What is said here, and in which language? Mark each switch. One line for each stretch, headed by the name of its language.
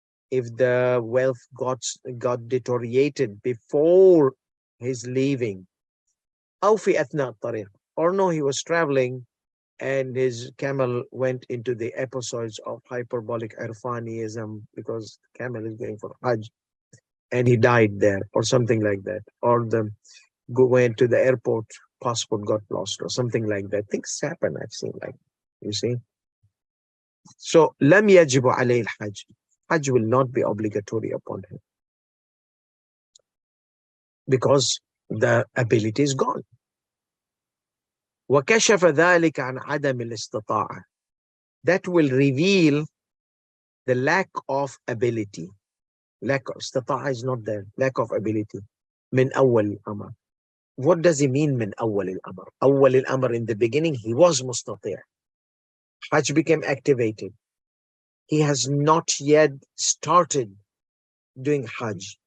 English: If the wealth got deteriorated before his leaving,
Arabic: أو في أثناء الطريق,
English: or no, he was traveling and his camel went into the episodes of hyperbolic Irfaniism because the camel is going for Hajj and he died there or something like that, or went to the airport, passport got lost or something like that. Things happen, I've seen, like, you see.
Arabic: So لم يجب عليه الحج.
English: Hajj will not be obligatory upon him because the ability is gone.
Arabic: وكشف ذلك عن عدم الاستطاعة.
English: That will reveal the lack of ability. Lack of استطاعة is not there. Lack of ability.
Arabic: من أول الأمر.
English: What does he mean
Arabic: من أول الأمر? أول الأمر,
English: in the beginning he was مستطيع. Hajj became activated. He has not yet started doing Hajj.